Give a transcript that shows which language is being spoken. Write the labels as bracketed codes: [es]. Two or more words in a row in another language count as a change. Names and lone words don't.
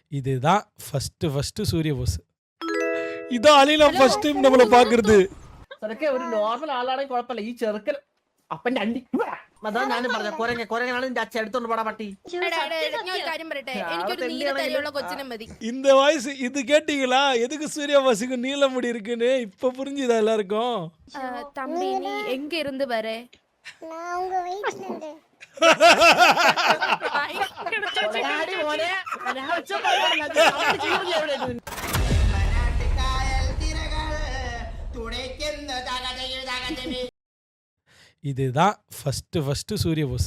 [ta] இதுதான் ஃபர்ஸ்ட் சூரிய போஸ். இதான் அலினா [en] first time [ta] நம்மள பாக்குறது. [ml] ചെറുക്കെ ഒരു നോർമൽ ആളാണെങ്കിൽ കുഴപ്പമില്ല. ഈ ചെറുക്കൻ അപ്പന്റെ അണ്ടി അതാ ഞാനും പറഞ്ഞ കൊരങ്ങനാണ് നിന്റെ അച്ഛൻ എടുത്തോണ്ട് പോടാ പട്ടി. [ta] இந்த வாய்ஸ் இது கேட்டீங்களா? எதுக்கு சூர்யா பாஸுக்கு நீல முடி இருக்குன்னு இப்ப புரிஞ்சுதா எல்லாருக்கும்? தம்பி நீ எங்க இருந்து வர? நான் உங்க வீட்ல இருந்து. இதுதான் ஃபர்ஸ்ட் சூரிய போஸ்.